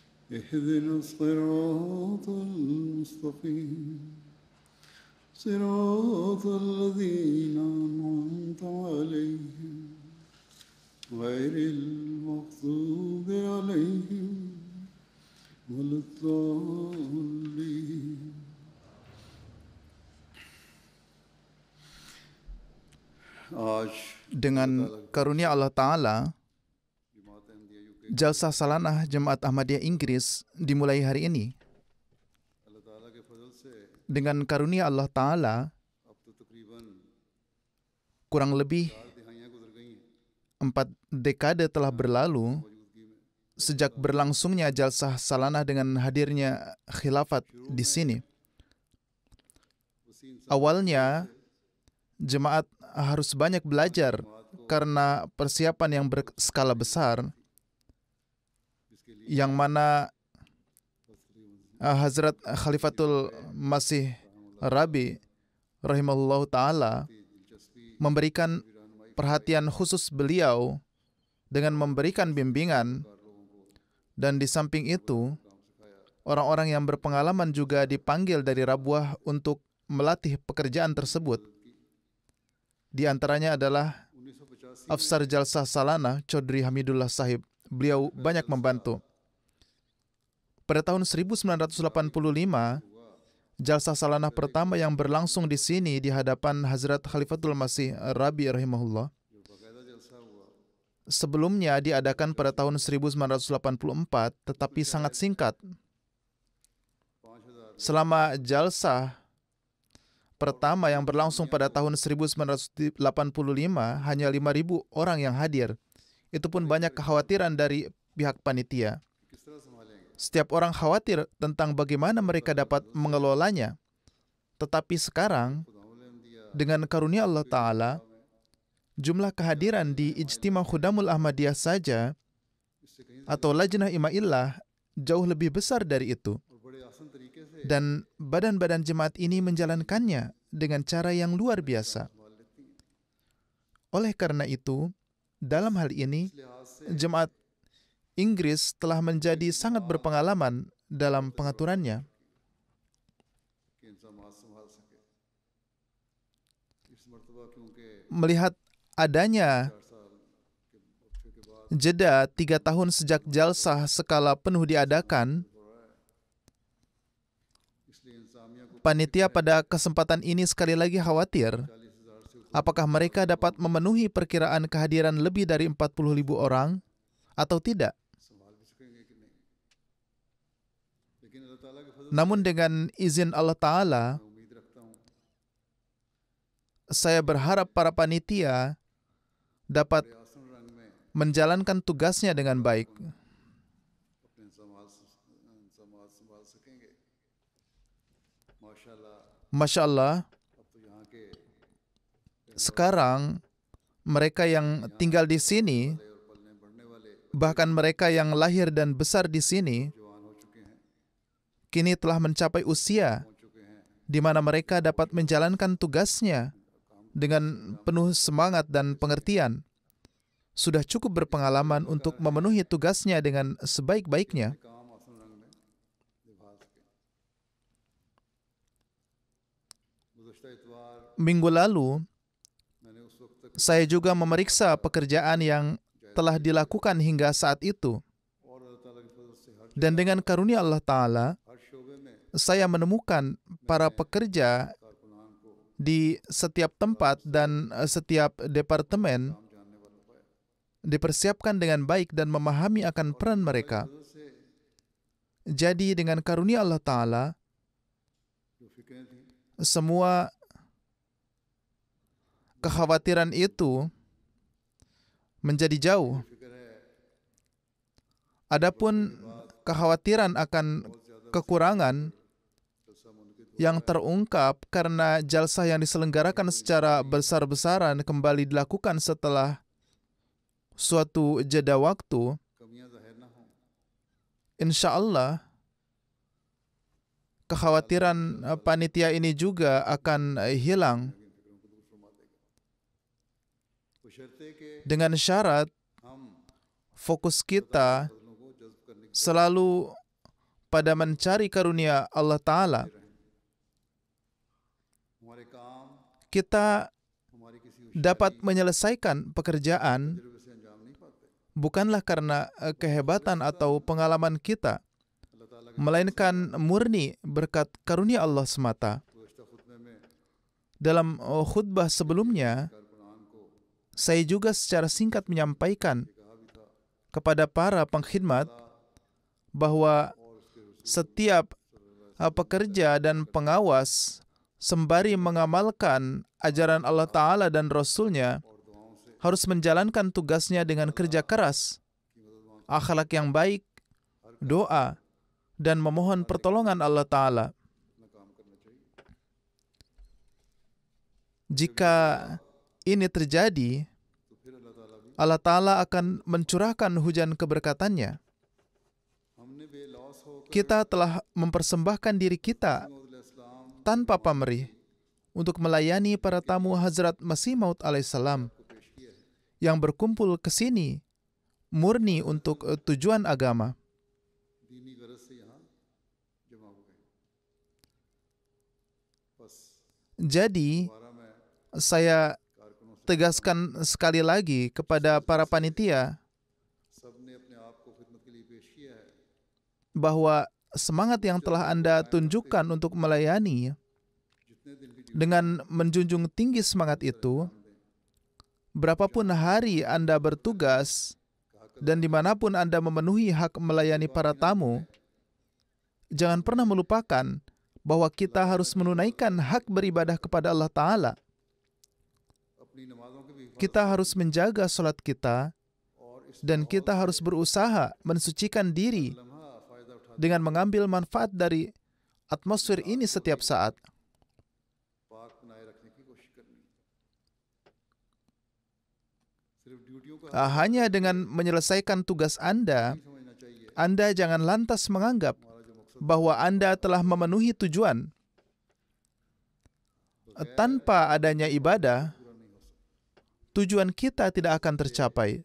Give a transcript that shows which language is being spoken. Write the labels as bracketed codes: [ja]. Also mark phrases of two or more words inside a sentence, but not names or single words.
[ar] اهدنا الصراط المستقيم صراط الذين أنعمت عليهم غير المغضوب عليهم ولا الضالين. [ur] आज [id] Dengan karunia Allah Ta'ala, Jalsah Salanah Jemaat Ahmadiyah Inggris dimulai hari ini. [ur] اللہ تعالیٰ کے فضل سے [id] Dengan karunia Allah Ta'ala, [ur] اب تو تقریباً [id] kurang lebih [ur] 4 دہائیاں گزر گئی ہیں [id] 4 dekade telah berlalu [ur] موجودگی میں. [id] sejak berlangsungnya Jalsah Salanah dengan hadirnya khilafat di sini. [ur] اسی انسان [id] Awalnya, jemaat harus banyak belajar karena persiapan yang berskala besar, [ur] جس کے لیے [id] yang mana Hazrat Khalifatul Masih Rabi [ar] رحمه الله تعالى [ur] दिलचस्पी [id] memberikan [ur] रहनुमाई [id] perhatian khusus beliau dengan memberikan bimbingan, dan di samping itu orang-orang yang berpengalaman juga dipanggil dari Rabuah untuk melatih pekerjaan tersebut. Di antaranya adalah 1985 Afsar Jalsah Salanah Chaudhry Hamidullah Sahib. Beliau banyak membantu. Pada tahun 1985, Jalsah Salanah pertama yang berlangsung di sini di hadapan Hazrat Khalifatul Masih Rabi rahimahullah. [ur] جو باقاعدہ جلسہ ہوا [id] Sebelumnya diadakan pada tahun 1984, tetapi sangat singkat. 5000 Selama Jalsah pertama yang berlangsung pada tahun 1985, hanya 5.000 orang yang hadir. Itu pun banyak kekhawatiran dari pihak panitia. [ur] کس طرح سنبھالیں گے. [id] Setiap orang khawatir tentang bagaimana mereka dapat mengelolanya. Tetapi sekarang, [ur] خداوند نے دیا [id] dengan karunia Allah Ta'ala, jumlah kehadiran di Ijtima Khudamul Ahmadiyah saja [ur] اس سے کہیں [id] atau Lajnah Ima'illah jauh lebih besar dari itu. [ur] اور بڑے آسان طریقے سے [id] Dan badan-badan jemaat ini menjalankannya dengan cara yang luar biasa. [ur] سنبھال لیتی ہیں. [id] Oleh karena itu, dalam hal ini, [ur] اس لحاظ سے [id] jemaat Inggris telah menjadi sangat berpengalaman dalam pengaturannya. [ur] کہ انسان سنبھال سکے۔ اس مرتبہ کیونکہ [id] Melihat adanya [ur] 4 سال کے وقفے کے بعد [id] jeda 3 tahun sejak jalsah skala penuh diadakan, [ur] ہو رہا ہے، اس لیے انسامیہ کو [id] panitia pada kesempatan ini sekali lagi khawatir [ur] 40,000 سے اوپر [id] apakah mereka dapat memenuhi perkiraan kehadiran lebih dari 40.000 orang atau tidak. [ur] سنبھال بھی سکیں گے کہ نہیں. لیکن اللہ تعالیٰ کے فضل [id] Namun dengan izin Allah Ta'ala, [ur] سے میں امید رکھتا ہوں [id] saya berharap para panitia dapat [ur] بڑے آسان رنگ میں [id] menjalankan tugasnya dengan baik. [ur] اپنے سنبھال سکیں گے. माशाल्लाह [ar] ما شاء الله, [ur] اب تو یہاں کے [id] sekarang mereka yang tinggal di sini, [ur] اور پلنے بڑھنے والے [id] bahkan mereka yang lahir dan besar di sini, [ur] جوان ہو چکے ہیں, [id] kini telah mencapai usia [ur] پہنچ چکے ہیں. [id] di mana mereka dapat menjalankan tugasnya dengan penuh semangat dan pengertian. Sudah cukup berpengalaman untuk memenuhi tugasnya dengan sebaik-baiknya. [ur] کام آسان رنگ میں نبھا سکے. گزشتہ اتوار [id] Minggu lalu, [ur] میں نے اس وقت تک [id] saya juga memeriksa pekerjaan yang telah dilakukan hingga saat itu. [ur] اور اللہ تعالیٰ کے فضل سے [id] Dan dengan karunia Allah Ta'ala, [ur] ہر شعبے میں [id] saya menemukan para pekerja [ur] کارکنان کو [id] di setiap tempat dan setiap departemen [ur] کام جاننے والا پایا. [id] dipersiapkan dengan baik dan memahami akan peran mereka. [ur] فضل سے [id] Jadi dengan karunia Allah Ta'ala, [ur] جو فکریں تھی [id] semua kekhawatiran itu menjadi jauh. [ur] فکر ہے [id] Adapun kekhawatiran akan kekurangan [ur] جلسہ منعقد [id] yang terungkap karena jalsah yang diselenggarakan secara besar-besaran kembali dilakukan setelah suatu jeda waktu, [ur] کمیاں ظاہر نہ ہوں. [ar] إن شاء الله [id] kekhawatiran panitia ini juga akan hilang [ur] فکروں کو دور فرما دے گا. بشرطے کہ [id] dengan syarat [ur] हम [id] fokus kita [ur] فضلوں کو جذب کرنے کی [id] selalu pada mencari karunia Allah Ta'ala. [ur] ہمارے کام [id] Kita [ur] ہماری کسی [id] dapat menyelesaikan pekerjaan [ur] تجربے سے انجام نہیں پاتے. [id] bukanlah karena kehebatan atau pengalaman kita, [ur] اللہ تعالیٰ کے [id] melainkan murni berkat karunia Allah semata. [ur] گزشتہ خطبے میں [id] Dalam khutbah sebelumnya, [ur] کارکنان کو [id] saya juga secara singkat menyampaikan [ur] کہا بھی تھا [id] kepada para pengkhidmat bahwa setiap pekerja dan pengawas sembari mengamalkan ajaran Allah Ta'ala dan Rasul-Nya harus menjalankan tugasnya dengan kerja keras, akhlak yang baik, doa, dan memohon pertolongan Allah Ta'ala. Jika ini terjadi, [ur] تو پھر اللہ تعالیٰ بھی [id] Allah Ta'ala akan mencurahkan hujan keberkatannya. [ur] ہم نے بے لوث ہو کر [id] Kita telah mempersembahkan diri kita [ur] इस्लाम [id] tanpa pamrih untuk melayani para tamu Hazrat Masih Maud alaihissalam [ur] کو پیش کیا ہے. [id] yang berkumpul ke sini murni untuk tujuan agama. [ur] دینی غرض سے یہاں جمع ہو گئے. बस [id] Jadi, [ur] دوبارہ میں [id] saya [ur] کارکنوں سے [id] tegaskan sekali lagi kepada para panitia [ur] سب نے اپنے آپ کو خدمت کے لیے پیش کیا ہے. [id] bahwa semangat yang telah Anda tunjukkan untuk melayani [ur] جتنے دن بھی [id] dengan menjunjung tinggi semangat itu, berapapun hari Anda bertugas dan dimanapun Anda memenuhi hak melayani para tamu, jangan pernah melupakan bahwa kita harus menunaikan hak beribadah kepada Allah Ta'ala. [ur] اپنی نمازوں کے بھی [id] Kita harus menjaga sholat kita [ur] اور اس [id] dan kita harus berusaha mensucikan diri [ur] لمحہ فائدہ اٹھا [id] dengan mengambil manfaat dari atmosfer ini setiap saat. [ur] پاک بنائے رکھنے کی کوشش کرنی. صرف ڈیوٹیوں کا [id] Hanya dengan menyelesaikan tugas Anda, [ur] نہیں سمجھنا چاہیے. [id] Anda jangan lantas menganggap [ur] ہمارا جو مقصد [id] bahwa Anda telah memenuhi tujuan. Tanpa adanya ibadah, [ur] پورا نہیں ہو سکتا. [id] tujuan kita tidak akan tercapai.